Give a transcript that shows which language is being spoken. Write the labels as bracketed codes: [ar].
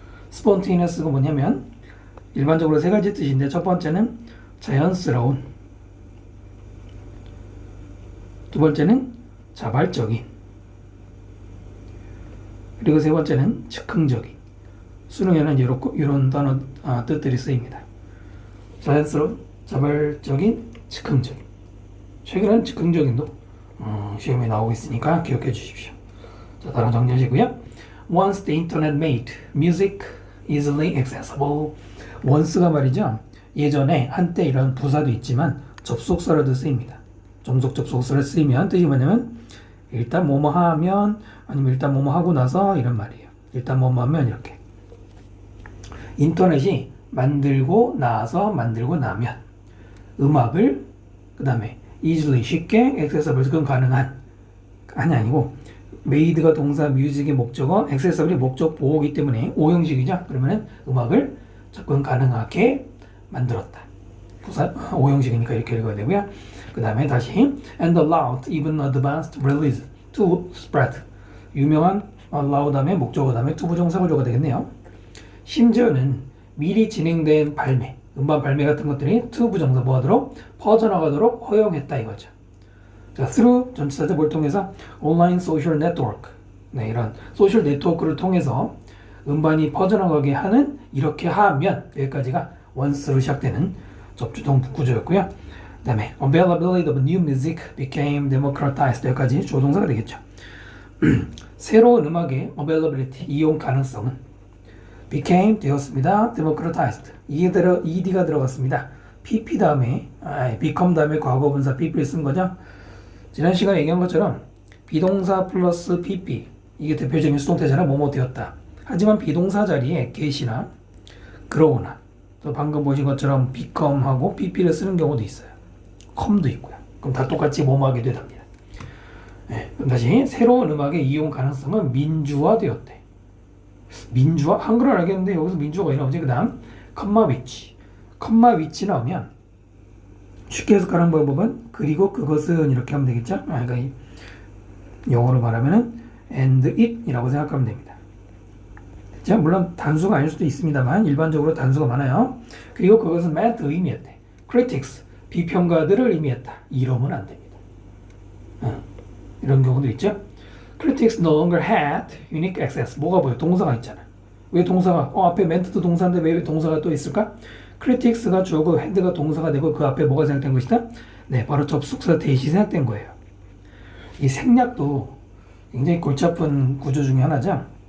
[ko] spontaneous가 뭐냐면 일반적으로 세 가지 뜻인데 첫 번째는 자연스러운, 두 번째는 자발적인, 그리고 세 번째는 즉흥적인. 수능에는 이런 단어 뜻들이 쓰입니다. 자연스러운, 자발적인, 즉흥적인. 최근에는 즉흥적인도 시험에 나오고 있으니까 기억해 주십시오. 자, 다음 정리하시고요. [en] Once the internet made music easily accessible. [ko] once가 말이죠. 예전에 한때 이런 부사도 있지만 접속사로도 쓰입니다. 종속 접속사를 쓰이면 뜻이 뭐냐면 일단 뭐뭐 하면 아니면 일단 뭐뭐 하고 나서 이런 말이에요. 일단 뭐뭐 하면 이렇게. 인터넷이 만들고 나면 음악을 그 다음에 easily 쉽게 accessible 가능한 아니고 made가 동사 music의 목적어 accessible이 목적 보호기 때문에 오형식이죠. 그러면은 음악을 접근 가능하게 만들었다. 부사 오형식이니까 이렇게 읽어야 되고요. 그 다음에 다시 [en] and allowed even advanced release to spread. [ko] 유명한 allow 다음에 목적어 다음에 to 부정사구조가 되겠네요. 심지어는 미리 진행된 발매, 음반 발매 같은 것들이 to 부정사 뭐하도록 퍼져나가도록 허용했다 이거죠. 자, through 전치사죠. 뭘 통해서 온라인 소셜 네트워크. 네, 이런 소셜 네트워크를 통해서 음반이 퍼져나가게 하는 이렇게 하면 여기까지가 once로 시작되는 접주동 구조였고요. [en] 그 다음에 availability of new music became democratized [ko] 여기까지 조동사가 되겠죠. 새로운 음악의 availability 이용 가능성은 became 되었습니다. democratized ed가 들어갔습니다. pp 다음에 become 다음에 과거분사 pp를 쓴 거죠. 지난 시간에 얘기한 것처럼 비동사 플러스 pp 이게 대표적인 수동태잖아. 뭐뭐 되었다. 하지만 비동사 자리에 get이나 grow나 또 방금 보신 것처럼 become하고 pp를 쓰는 경우도 있어요. come도 있고요. 그럼 다 똑같이 뭐뭐 하게 되답니다. 네, 그럼 다시 새로운 음악의 이용 가능성은 민주화되었대. 민주화? 한글은 알겠는데 여기서 민주화가 왜 나오지? 그 다음 컴마 위치. 컴마 위치 나오면 쉽게 해석하는 방법은 그리고 그것은 이렇게 하면 되겠죠? 그러니까 영어로 말하면은 [en] and it [ko] 이라고 생각하면 됩니다. 자, 물론 단수가 아닐 수도 있습니다만 일반적으로 단수가 많아요. 그리고 그것은 meant 의미했대. critics 비평가들을 의미했다. 이러면 안 됩니다. 이런 경우도 있죠. [en] critics no longer had unique access. [ko] 뭐가 보여? 동사가 있잖아. 왜 동사가? 앞에 ment도 동사인데 왜 동사가 또 있을까? critics가 주어고 had가 동사가 되고 그 앞에 뭐가 생략된 것이다? 네, 바로 접속사 대시 생략된 거예요. 이 생략도 굉장히 골치 아픈 구조 중에 하나죠.